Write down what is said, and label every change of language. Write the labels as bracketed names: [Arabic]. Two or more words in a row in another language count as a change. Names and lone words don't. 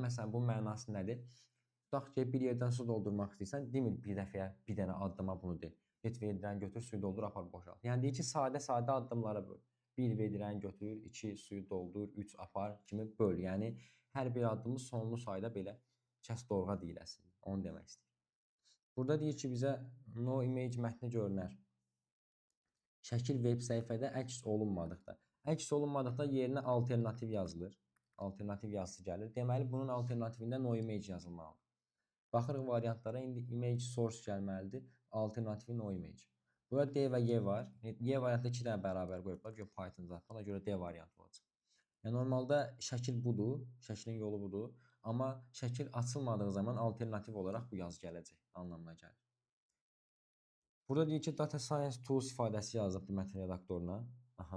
[Azerbaijani] Məsələn, bu mənası nədir? Tutaq ki, bir yerdən su doldurmaq istəyirsən, demir bir dəfəyə bir dənə addıma bunu de. Get verirdən götür, suyu doldur, apar boşalt. Yəni deyir ki, sadə-sadə addımlara böl. 1 vedirən götür, 2 suyu doldur, 3 apar kimi böl. Yəni hər bir addımı sonlu sayda belə kəs doğğa deyiləsin. Onu demək istəyir. Burada deyir ki, bizə [English] no image [Azerbaijani] mətni görünər. Şəkil veb səhifədə əks olunmadıqda. Əks olunmadıqda yerinə alternativ yazılır. Alternativ yazısı gəlir. Deməli, bunun alternativində [English] no image [Azerbaijani] yazılmalıdır. Baxırıq variantlara, indi [English] image source [Azerbaijani] gəlməlidir. Alternativi [English] no image. [Azerbaijani] Burada D və Y var. Y variantda 2 dənə bərabər qoyublar. Görə Python zaten. Ona görə D variantı olacaq. Yəni, normalda şəkil budur. Şəklin yolu budur. Amma şəkil açılmadığı zaman alternativ olaraq bu yazı gələcək. Anlamına gəlir. Burada deyir ki, [English] Data Science Tools [Azerbaijani] ifadəsi yazıb bu mətn redaktoruna. Aha.